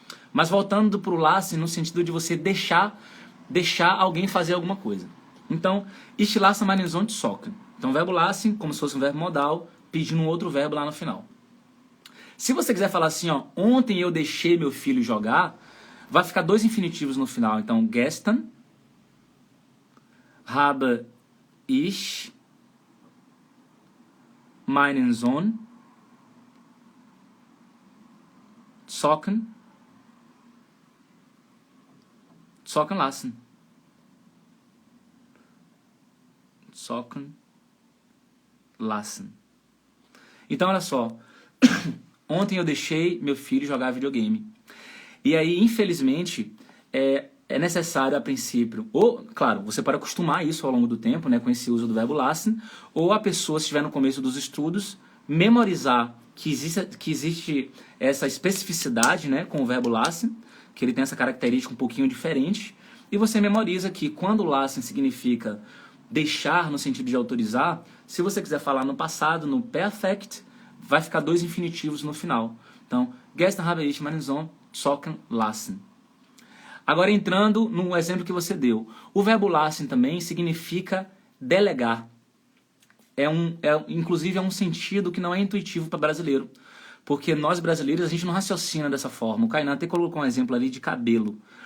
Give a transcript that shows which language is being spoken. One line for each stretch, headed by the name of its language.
Portuguese: Mas voltando pro lassen, no sentido de você deixar alguém fazer alguma coisa. Então,
German: ich lasse meinen Sohn zocken.
Portuguese: Então, o verbo lassen, como se fosse um verbo modal, pedindo um outro verbo lá no final. Se você quiser falar assim, ó, ontem eu deixei meu filho jogar, vai ficar dois infinitivos no final.
German: Então, gestern habe ich meinen Sohn zocken lassen. Zocken lassen.
Portuguese: Então, olha só. Ontem eu deixei meu filho jogar videogame. E aí, infelizmente, é necessário a princípio, ou, claro, você pode acostumar isso ao longo do tempo, né, com esse uso do verbo lassen, ou a pessoa, se estiver no começo dos estudos, memorizar que existe essa especificidade, né, com o verbo lassen, que ele tem essa característica um pouquinho diferente, e você memoriza que quando lassen significa deixar no sentido de autorizar, se você quiser falar no passado, no perfect, vai ficar dois infinitivos no final.
German: Então, gestern habe ich meinen Sohn zocken lassen.
Portuguese: Agora entrando no exemplo que você deu. O verbo lassen também significa delegar. Inclusive é um sentido que não é intuitivo para brasileiro. Porque nós brasileiros, a gente não raciocina dessa forma. O Kainan até colocou um exemplo ali de cabelo.